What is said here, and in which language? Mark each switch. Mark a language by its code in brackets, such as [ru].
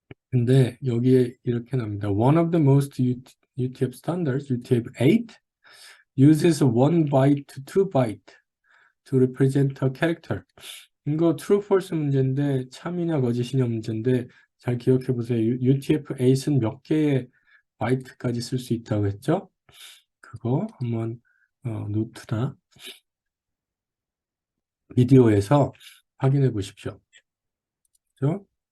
[ko] 근데 여기에 이렇게 나옵니다. [en] One of the most UTF standards, UTF-8, uses one byte to two byte to represent a character. [ko] 이거 true, false 문제인데 참이냐 거짓이냐 문제인데 잘 기억해 보세요. UTF-8은 몇 개의 바이트까지 쓸 수 있다고 했죠? 그거 한번 노트나 비디오에서 확인해 보십시오. 그죠?